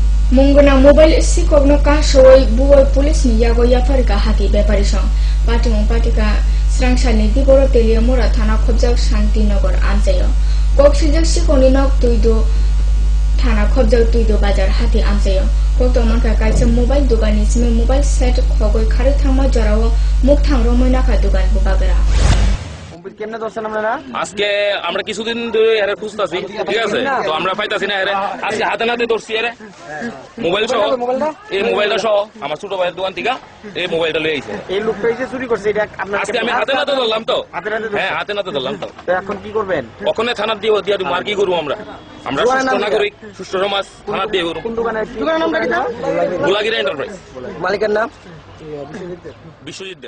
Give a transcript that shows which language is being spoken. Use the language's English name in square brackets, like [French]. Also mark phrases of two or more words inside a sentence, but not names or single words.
[Kok Borok] Mungana mobile si kogno ka shoi buoi police ni yago yafar ka hati bepari song pati mong pati ka srangsal ni diboro teliamura thana khobjak Shantinagar amsayo kok sijak sikoni nok tuido thana khobjak tuido bazar hati amsayo kok tomon ka kaisa mobile dukan ni sime mobile set khogoi khari thama jarao muk thangro moina ka dukan bubagara [Bangla] কেমনে দর্শন আপনারা আজকে আমরা কিছুদিন ধরে এর খুঁজতাছি ঠিক আছে তো আমরা পাইতাছি না এর আজকে হাতে নাতে ধরছি এর মোবাইল সহ এই মোবাইলটা সহ আমার ছোট ভাইয়ের দোকান থেকে এই মোবাইলটা লয়ে আইছে এই লোকটা এসে চুরি করছে এটা আপনারা আজকে আমি হাতে নাতে ধরলাম তো হ্যাঁ হাতে নাতে ধরলাম তো এখন কি করবেন ওখানে থানা দিয়ে আর কি করব আমরা সুস্থ নাগরিক সুস্থ সমাজ থানা দিয়ে করব কোন দোকানের নামটা কি গোলাগিরা এন্টারপ্রাইজ মালিকের নাম বিশ্বজিৎ দেব